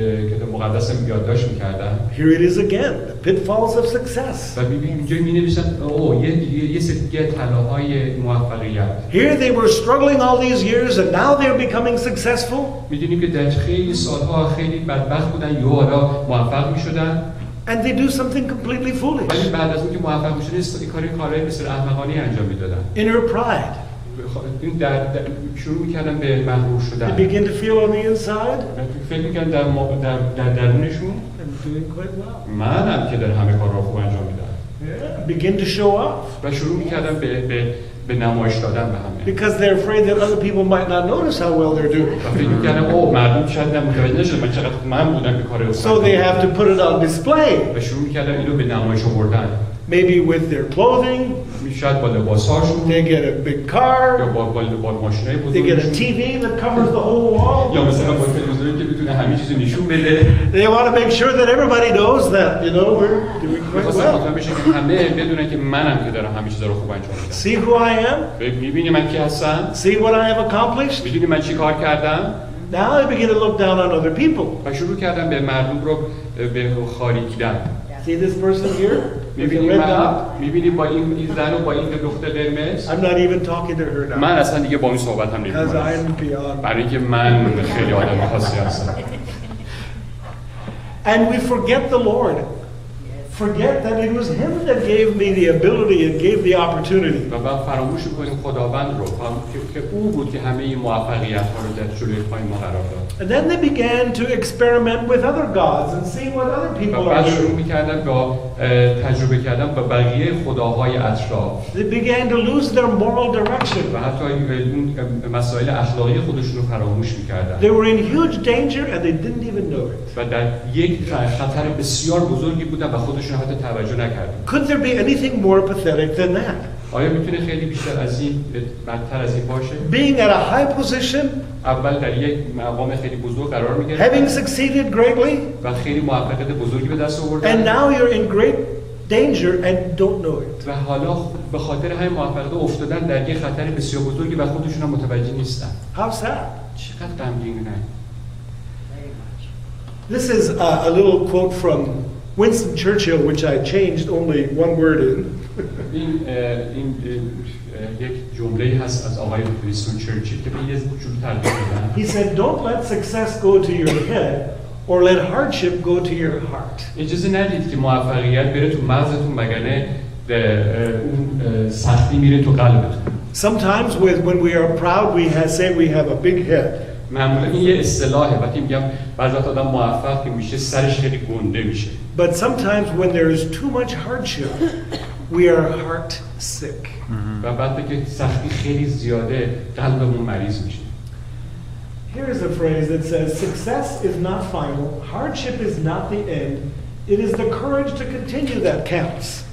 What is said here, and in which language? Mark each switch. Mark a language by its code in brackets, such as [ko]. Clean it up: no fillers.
[fa] کتاب مقدسم یادداشت می‌کردم. [en] Here it is again, the pitfalls of success. [fa] و اینجا می‌نویسن یه سری طلاهای موفقیت. [en] Here they were struggling all these years and now they're becoming successful. [fa] می‌دونیم که در خیلی سالها خیلی بدبخت بودن یهو حالا موفق می‌شدن. [en] And they do something completely foolish. [fa] ولی بعد از اینکه موفق می‌شدن کارهای بسیار احمقانه انجام می‌دادن. [en] Inner pride. [fa] این شروع می‌کردن به مغرور شدن. [en] They begin to feel on the inside. [fa] فکر می‌کردن در درونشون [en] I'm doing quite well. [fa] منم که در همه کارها خوب انجام میدم. [en] Yeah. Begin to show off. [fa] و شروع می‌کردن به نمایش دادن به همه. [en] Because they're afraid that other people might not notice how well they're doing. [fa] و فکر می‌کردن مردم شاید متوجه نشن من چقدر من بودم که کار [en] So they have to put it on display. [fa] و شروع می‌کردن اینو به نمایش آوردن. [en] Maybe with their clothing. [fa] شاید با لباس‌هاشون [en] They get a big [fa] یا [en] car. [fa] با ماشینای [en] They get a [fa] بزرگشون [en] TV that covers the whole wall. [fa] یا مثلا با تلویزیونی که بتونه همه چیزو نشون بده. [en] They want to make sure that everybody knows that, you know, we're doing quite [fa] می‌خواستن [en] well. [fa] مطمئن بشن که همه بدونن که منم که دارم همه چیزا رو خوب انجام میدم. [en] See who I am? [fa] می‌بینی من کی هستم؟ [en] See what I have accomplished? [fa] می‌دونی من چی کار کردم؟ [en] Now I begin to look down on other people. [fa] و شروع کردم به مردم رو به خاری دیدن. [en] See this person here? With the [fa] می‌بینی [en] red dot? [fa] می‌بینی با این زن و با این دختر قرمز؟ [en] I'm not even talking to her [fa] من [en] now. [fa] اصلا دیگه با این صحبت هم [en] Because [fa] نمی‌کنم. [en] I'm beyond. [fa] برای اینکه من خیلی آدم خاصی هستم. [en] And we forget the Lord. Forget that it was Him that gave me the ability and gave the opportunity. [fa] و بعد فراموش می‌کنیم خداوند رو که او بود که همه این موفقیت‌ها رو در جلوی پای ما قرار داد. [en] And then they began to experiment with other gods and see what other [fa] و [en] people are [fa] بعد شروع [en] doing. [fa] می‌کردن با تجربه کردن با بقیه خداهای اطراف [en] They began to lose their moral direction. [fa] و حتی اون مسائل اخلاقی خودشون رو فراموش می‌کردن. [en] They were in huge danger and they didn't even know it. [fa] و در یک خطر بسیار بزرگی بودن و خودشون حتی توجه نکردن. [en] Could there be anything more pathetic than that? [fa] آیا میتونه خیلی بیشتر از این بدتر از این باشه؟ [en] Being at a high position, [fa] اول در یک مقام خیلی بزرگ قرار [en] having [fa] میگیره [en] succeeded greatly, [fa] و خیلی موفقیت بزرگی به دست [en] and [fa] آوردن [en] now you're in great danger and don't know it. [fa] و حالا به خاطر همین موفقیت افتادن در یک خطر بسیار بزرگی و خودشون هم متوجه نیستن. [en] How sad. [fa] چقدر غمگینه. [en] This is a little quote from Winston Churchill, which I changed only one word in. [fa] این یک جمله هست از آقای وینستون چرچیل که من یه جور ترجمه کردم. [en] He said, "Don't let success go to your head, or let hardship go to your heart." [fa] اجازه ندید که موفقیت بره تو مغزتون وگرنه اون سختی میره تو قلبتون. [en] Sometimes when we are proud, say we have a big head. [fa] معمولا این یه اصطلاحه وقتی میگم بعضی وقت آدم موفق که میشه سرش خیلی گنده میشه. [en] But sometimes when there is too much hardship, we are heart sick. [fa] و بعد که سختی خیلی زیاده قلبمون مریض میشه. [en] Here is a phrase that says, "Success is not final, hardship is not the end. It is the courage to continue that counts."